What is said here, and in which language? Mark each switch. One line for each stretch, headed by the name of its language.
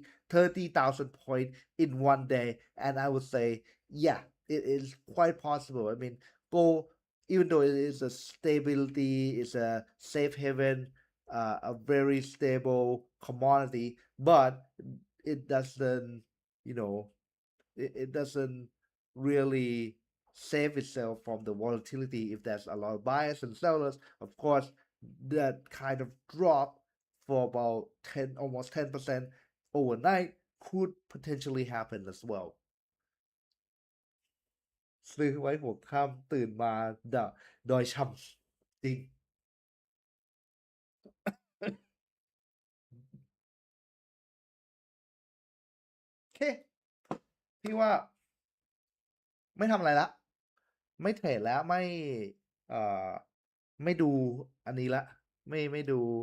English: 30,000 point in one day and I would say yeah it is quite possible I mean go even though it is a stability it's a safe haven a very stable commodity, but it doesn't, you know, it doesn't really save itself from the volatility if there's a lot of buyers and sellers. Of course, that kind of drop for about 10, almost 10% overnight could potentially happen as well.
Thai: ซื้อไว้หัวค่ำตื่นมาดอยช้ำจริงโอเคพี่ว่า ไม่ทำอะไรละไม่เทรดแล้วเอ่อไม่ดูอันนี้ละไม่ดู